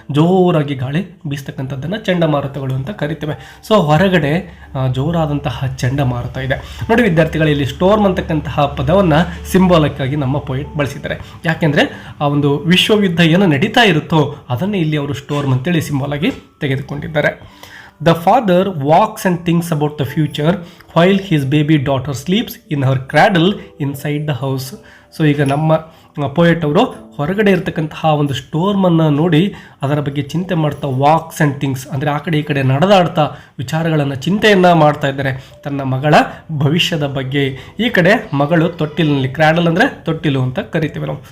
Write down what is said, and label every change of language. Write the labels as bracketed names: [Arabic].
[Kannada] ಜೋರಾಗಿ ಗಾಳಿ ಬೀಸ್ತಕ್ಕಂಥದ್ದನ್ನು ಚಂಡಮಾರುತಗಳು ಅಂತ ಕರಿತೇವೆ. ಸೊ ಹೊರಗಡೆ ಜೋರಾದಂತಹ ಚಂಡಮಾರುತ ಇದೆ ನೋಡಿ ವಿದ್ಯಾರ್ಥಿಗಳು. ಇಲ್ಲಿ ಸ್ಟೋರ್ಮ್ ಅಂತಕ್ಕಂತಹ ಪದವನ್ನು ಸಿಂಬಾಲಿಕ್ ಆಗಿ ನಮ್ಮ ಪೋಯೆಟ್ ಬಳಸಿದ್ದಾರೆ. ಯಾಕೆಂದರೆ ಆ ಒಂದು ವಿಶ್ವಯುದ್ಧ ಏನು ನಡೀತಾ ಇರುತ್ತೋ ಅದನ್ನೇ ಇಲ್ಲಿ ಅವರು ಸ್ಟೋರ್ಮ್ ಅಂತೇಳಿ ಸಿಂಬಾಲ್ ಆಗಿ ತೆಗೆದುಕೊಂಡಿದ್ದಾರೆ. [English] The father walks and thinks about the future while his baby daughter sleeps in her cradle inside the house. [Kannada] So ಈಗ ನಮ್ಮ ಪೋಯೆಟ್ ಅವರು ಹೊರಗಡೆ ಇರತಕ್ಕಂತಹ ಒಂದು ಸ್ಟೋರ್ಮನ್ನು ನೋಡಿ ಅದರ ಬಗ್ಗೆ ಚಿಂತೆ ಮಾಡ್ತಾ [English] walks and things [Kannada] ಅಂದರೆ ಆ ಕಡೆ ಈ ಕಡೆ ನಡೆದಾಡ್ತಾ ವಿಚಾರಗಳನ್ನು, ಚಿಂತೆಯನ್ನು ಮಾಡ್ತಾ ಇದ್ದಾರೆ ತನ್ನ ಮಗಳ ಭವಿಷ್ಯದ ಬಗ್ಗೆ. ಈ ಕಡೆ ಮಗಳು ತೊಟ್ಟಿಲಿನಲ್ಲಿ, ಕ್ರ್ಯಾಡಲ್ ಅಂದರೆ ತೊಟ್ಟಿಲು ಅಂತ ಕರಿತೀವಿ ನಾವು.